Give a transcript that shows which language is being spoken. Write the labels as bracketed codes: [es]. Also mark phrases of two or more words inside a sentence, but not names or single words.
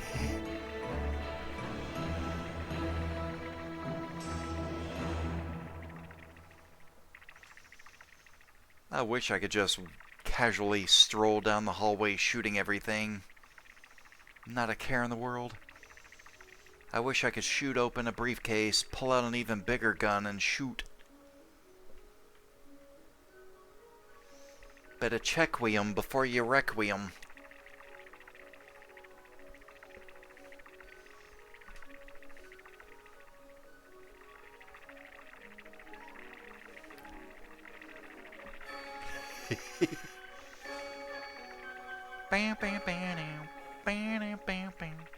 [en] I wish I could just casually stroll down the hallway shooting everything. Not a care in the world. I wish I could shoot open a briefcase, pull out an even bigger gun, and shoot. Better check-we-em before you wreck-we-em. Bam, bam, bam, bam, bam, bam, bam.